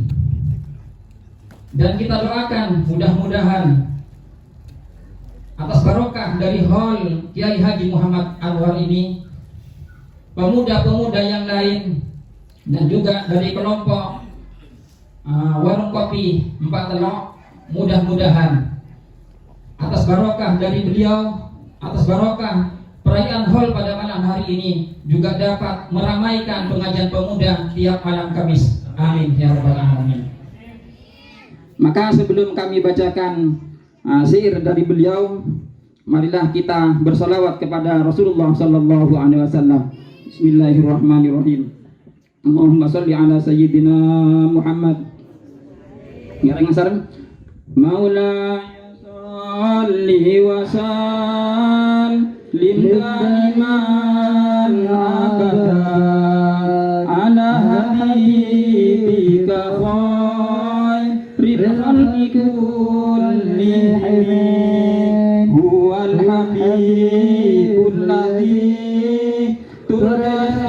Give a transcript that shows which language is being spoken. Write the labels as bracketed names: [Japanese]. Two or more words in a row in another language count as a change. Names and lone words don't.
[Indonesian] Dan kita doakan mudah-mudahan atas barokah dari Hall Kiai Haji Muhammad Anwar ini, pemuda-pemuda yang lain dan juga dari kelompok warung kopi Empat Telok, mudah-mudahan atas barokah dari beliau, atas barokah perayaan Hall pada malam hari ini juga dapat meramaikan pengajian pemuda tiap malam Kamis. [Arabic] آمين يا رب العالمين. [Indonesian] Maka sebelum kami bacakan syair dari beliau, marilah kita bersalawat kepada Rasulullah [Arabic] صلى الله عليه وسلم. بسم الله الرحمن الرحيم. اللهم صل على سيدنا محمد. [Sundanese] Ngarang sareng. [Arabic] مولاي صل وسلم دائما أبدا على حبيبك خير الخلق كلهم هو الحبيب الذي ترجى